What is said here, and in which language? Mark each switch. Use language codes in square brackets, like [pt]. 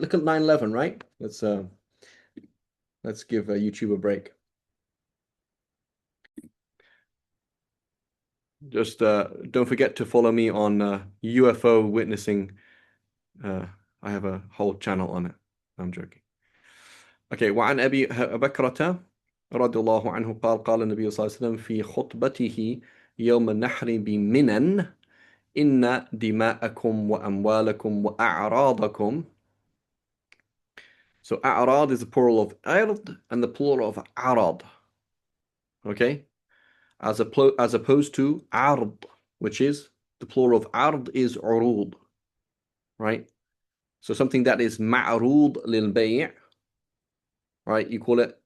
[en] Look at 9/11, right? Let's give YouTube a break. Just don't forget to follow me on UFO witnessing. I have a whole channel on it. I'm joking. Okay, [ar] وعن أبي بكرة رضي الله عنه قال النبي صلى الله عليه وسلم في خطبته يوم النحر بمنى إن دماءكم وأموالكم وأعراضكم. [en] So أعراض is the plural of عرض and the plural of عرض. Okay? As opposed to عرض, which is the plural of عرض is عروض. Right? So something that is [ar] معروض للبيع, [en] right? You call it